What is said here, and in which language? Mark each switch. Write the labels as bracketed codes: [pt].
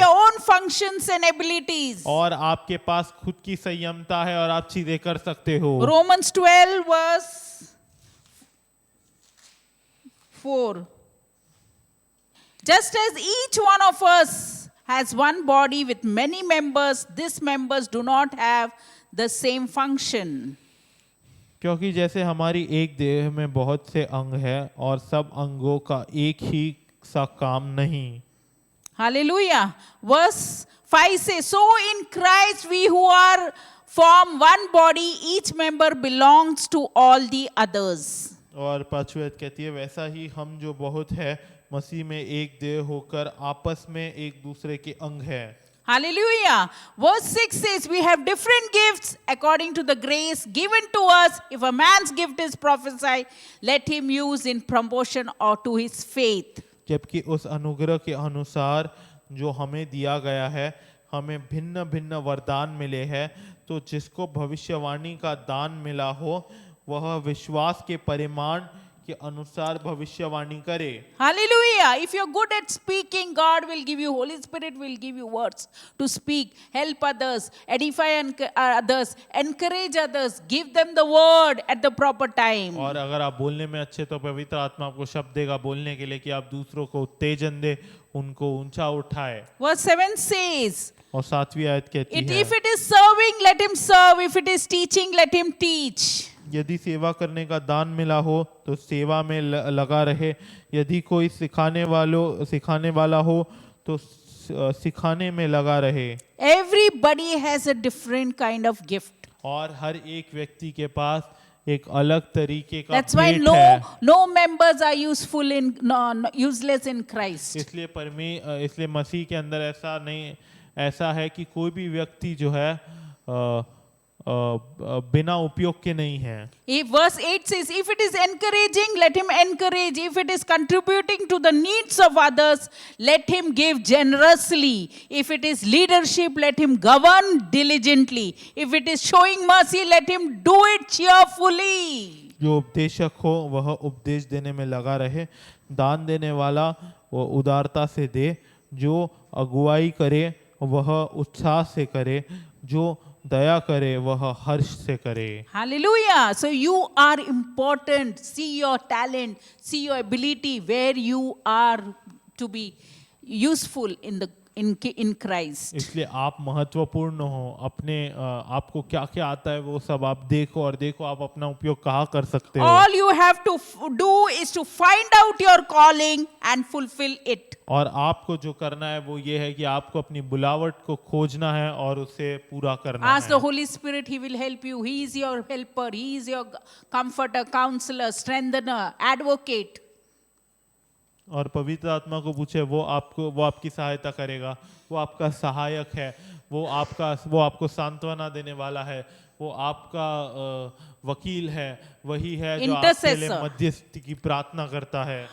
[en] your own functions and abilities. [hi] और आपके पास खुद की संयमता है और आप चीजें कर सकते हो। [en] Romans 12 verse 4. Just as each one of us has one body with many members, these members do not have the same function. [hi] क्योंकि जैसे हमारी एक देह में बहुत से अंग हैं और सब अंगों का एक ही सा काम नहीं। [en] Hallelujah. Verse 5 says, so in Christ we who are form one body, each member belongs to all the others. [hi] और 5वीं आयत कहती है, वैसा ही हम जो बहुत है मसीह में एक देह होकर आपस में एक दूसरे के अंग है। [en] Hallelujah. Verse 6 says, we have different gifts according to the grace given to us. If a man's gift is prophesy, let him use in proportion or to his faith. [hi] जबकि उस अनुग्रह के अनुसार जो हमें दिया गया है, हमें भिन्न भिन्न वरदान मिले हैं, तो जिसको भविष्यवाणी का दान मिला हो वह विश्वास के परिमाण के अनुसार भविष्यवाणी करे। [en] Hallelujah. If you're good at speaking, God will give you, Holy Spirit will give you words to speak, help others, edify others, encourage others, give them the word at the proper time. [hi] और अगर आप बोलने में अच्छे तो पवित्र आत्मा आपको शब्द देगा बोलने के लिए कि आप दूसरों को उत्तेजन दे, उनको ऊंचा उठाए। [en] Verse 7 says, [hi] और 7वीं आयत कहती है, [en] if it is serving, let him serve. If it is teaching, let him teach. [hi] यदि सेवा करने का दान मिला हो तो सेवा में लगा रहे, यदि कोई सिखाने वाला हो तो सिखाने में लगा रहे। [en] Everybody has a different kind of gift. [hi] और हर एक व्यक्ति के पास एक अलग तरीके का [en] That's why [hi] भेंट है। [en] no members are useless in Christ. [hi] इसलिए मसीह के अंदर ऐसा है कि कोई भी व्यक्ति जो है बिना उपयोग के नहीं है। [en] If verse 8 says, if it is encouraging, let him encourage. If it is contributing to the needs of others, let him give generously. If it is leadership, let him govern diligently. If it is showing mercy, let him do it cheerfully. [hi] जो उपदेशक हो वह उपदेश देने में लगा रहे, दान देने वाला वो उदारता से दे, जो अगुवाई करे वह उत्साह से करे, जो दया करे वह हर्ष से करे। [en] Hallelujah. So you are important. See your talent, see your ability, where you are to be useful in Christ. [hi] इसलिए आप महत्वपूर्ण हो, अपने आपको क्या क्या आता है वो सब आप देखो, और देखो आप अपना उपयोग कहाँ कर सकते हो। [en] All you have to do is to find out your calling and fulfill it. [hi] और आपको जो करना है वो ये है कि आपको अपनी बुलावट को खोजना है और उसे पूरा करना [en] Ask [hi] है। [en] the Holy Spirit, He will help you. He is your helper. He is your comforter, counselor, strengthener, advocate. [hi] और पवित्र आत्मा को पूछे, वो आपकी सहायता करेगा, वो आपका सहायक है, वो आपको सांत्वना देने वाला है, वो आपका वकील है, वही है जो आपके लिए [en] Intercessor. [hi] मध्यस्थी की प्रार्थना करता है।